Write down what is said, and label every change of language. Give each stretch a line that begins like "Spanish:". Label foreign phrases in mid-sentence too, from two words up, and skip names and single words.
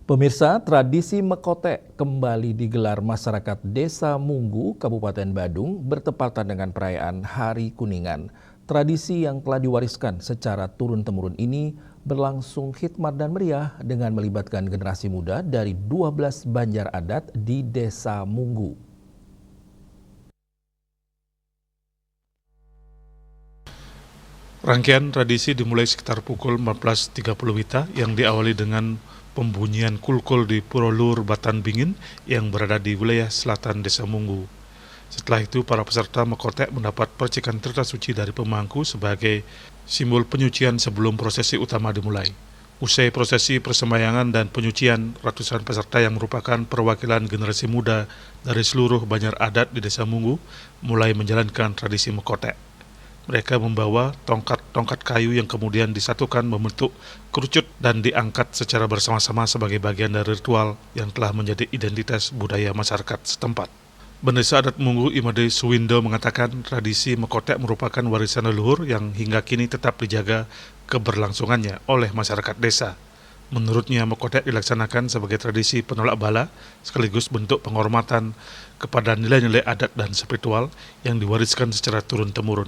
Indonesian: Pemirsa, tradisi Mekotek kembali digelar masyarakat Desa Munggu, Kabupaten Badung bertepatan dengan perayaan Hari Kuningan. Tradisi yang telah diwariskan secara turun-temurun ini berlangsung hikmat dan meriah dengan melibatkan generasi muda dari 12 banjar adat di Desa Munggu. Rangkaian tradisi dimulai sekitar pukul 14.30 WITA yang diawali dengan pembunyian kulkul di Puro Lur Batan Bingin yang berada di wilayah selatan Desa Munggu. Setelah itu, para peserta Mekotek mendapat percikan tirta suci dari pemangku sebagai simbol penyucian sebelum prosesi utama dimulai. Usai prosesi persembahyangan dan penyucian, ratusan peserta yang merupakan perwakilan generasi muda dari seluruh banjar adat di Desa Munggu mulai menjalankan tradisi Mekotek. Mereka membawa tongkat-tongkat kayu yang kemudian disatukan membentuk kerucut dan diangkat secara bersama-sama sebagai bagian dari ritual yang telah menjadi identitas budaya masyarakat setempat. Bendesa adat Munggu Imade Suwindo mengatakan tradisi Mekotek merupakan warisan leluhur yang hingga kini tetap dijaga keberlangsungannya oleh masyarakat desa. Menurutnya, Mekotek dilaksanakan sebagai tradisi penolak bala sekaligus bentuk penghormatan kepada nilai-nilai adat dan spiritual yang diwariskan secara turun-temurun.